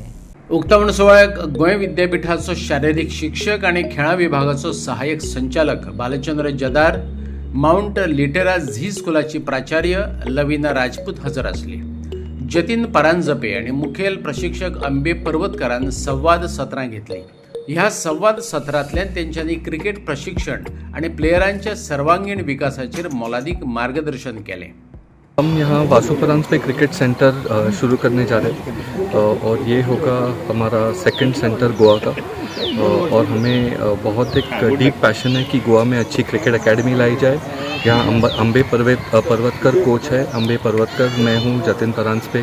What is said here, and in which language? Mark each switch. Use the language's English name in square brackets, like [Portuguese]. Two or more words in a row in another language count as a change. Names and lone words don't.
[Konkani] उक्तावण सोहळ्याक गोंय विद्यापीठाचो शारिरीक शिक्षक आणि खेळां विभागाचो सहाय्यक संचालक बालचंद्र जदार, माउंट लिटेरा झी स्कुलाची प्राचार्य लविना राजपूत हजर आसली. जतीन परांजपे आणि मुखेल प्रशिक्षक अंबे पर्वतकारान संवाद सत्रां घेतली. ह्या संवाद सत्रांतल्यान तेंच्यांनी क्रिकेट प्रशिक्षण आणि प्लेयरांच्या सर्वांगीण विकासाचेर मोलादीक मार्गदर्शन केलें. [Hindi] हम यहाँ वासु परांज पे क्रिकेट सेंटर शुरू करने जा रहे हैं और ये होगा हमारा [English] second centre [Hindi] गोवा का. और हमें बहुत एक [English] deep passion [Hindi] है कि गोवा में अच्छी [English] cricket academy [Hindi] लाई जाए. यहाँ अंबे पर्वतकर कोच है. अंबे पर्वतकर, मैं हूँ जतिन परांज पे.